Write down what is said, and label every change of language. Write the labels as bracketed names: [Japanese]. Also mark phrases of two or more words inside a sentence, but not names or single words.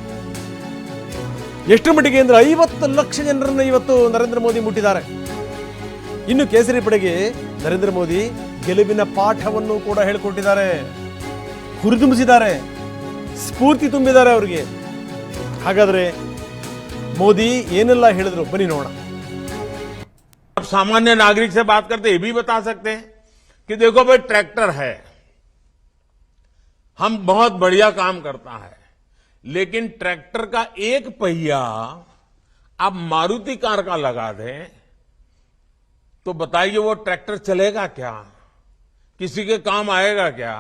[Kannada] ಎಷ್ಟು ಮಟ್ಟಿಗೆ ಅಂದರೆ 50 ಲಕ್ಷ ಜನರನ್ನು ಇವತ್ತು ನರೇಂದ್ರ ಮೋದಿ ಮುಟ್ಟಿದ್ದಾರೆ. ಇನ್ನು ಕೇಸರಿ ಪಡೆಗೆ ನರೇಂದ್ರ ಮೋದಿ ಗೆಲುವಿನ ಪಾಠವನ್ನು ಕೂಡ ಹೇಳಿಕೊಟ್ಟಿದ್ದಾರೆ, ಹುರಿದುಂಬಿಸಿದ್ದಾರೆ, ಸ್ಫೂರ್ತಿ ತುಂಬಿದ್ದಾರೆ ಅವರಿಗೆ. ಹಾಗಾದರೆ ಮೋದಿ ಏನೆಲ್ಲ ಹೇಳಿದ್ರು ಬನ್ನಿ ನೋಡೋಣ. [Hindi] आप सामान्य नागरिक से बात करते ये भी बता सकते हैं कि देखो भाई ट्रैक्टर है, हम बहुत बढ़िया काम करता है, लेकिन ट्रैक्टर का एक पहिया आप मारुति कार का लगा दें तो बताइए वो ट्रैक्टर चलेगा क्या, किसी के काम आएगा क्या?